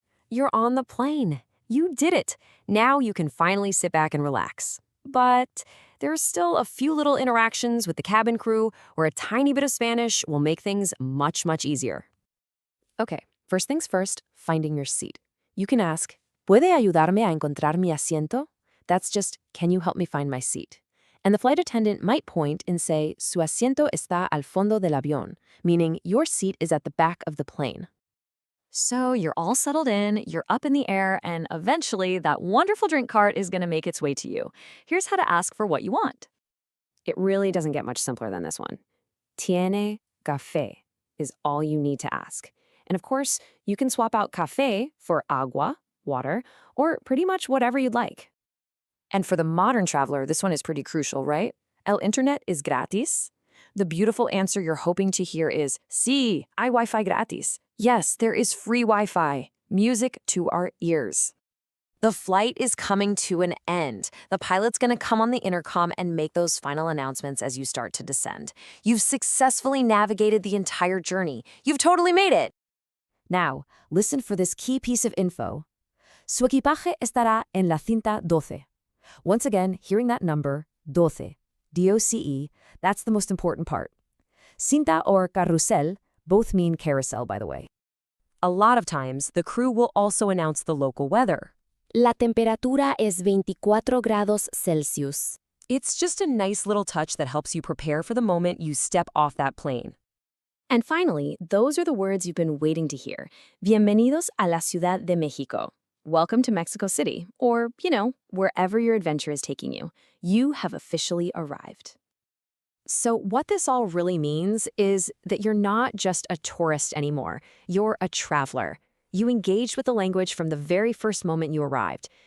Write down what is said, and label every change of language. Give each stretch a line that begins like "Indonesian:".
English: You're on the plane. You did it. Now you can finally sit back and relax. But there's still a few little interactions with the cabin crew where a tiny bit of Spanish will make things much, much easier. Okay, first things first, finding your seat. You can ask,
Spanish: ¿Puede ayudarme a encontrar mi asiento?
English: That's just, can you help me find my seat? And the flight attendant might point and say,
Spanish: Su asiento está al fondo del avión,
English: meaning your seat is at the back of the plane. So you're all settled in, you're up in the air, and eventually that wonderful drink cart is going to make its way to you. Here's how to ask for what you want. It really doesn't get much simpler than this one.
Spanish: ¿Tiene café?
English: Is all you need to ask. And of course, you can swap out café for agua, water, or pretty much whatever you'd like. And for the modern traveler, this one is pretty crucial, right? El internet is gratis. The beautiful answer you're hoping to hear is,
Spanish: Sí, hay Wi-Fi gratis.
English: Yes, there is free Wi-Fi. Music to our ears. The flight is coming to an end. The pilot's going to come on the intercom and make those final announcements as you start to descend. You've successfully navigated the entire journey. You've totally made it. Now, listen for this key piece of info.
Spanish: Su equipaje estará en la cinta 12.
English: Once again, hearing that number, 12, D-O-C-E, that's the most important part. Cinta or carrusel both mean carousel, by the way. A lot of times, the crew will also announce the local weather.
Spanish: La temperatura es 24 grados Celsius.
English: It's just a nice little touch that helps you prepare for the moment you step off that plane. And finally, those are the words you've been waiting to hear.
Spanish: Bienvenidos a la Ciudad de México.
English: Welcome to Mexico City, or, wherever your adventure is taking you. You have officially arrived. So what this all really means is that you're not just a tourist anymore. You're a traveler. You engaged with the language from the very first moment you arrived.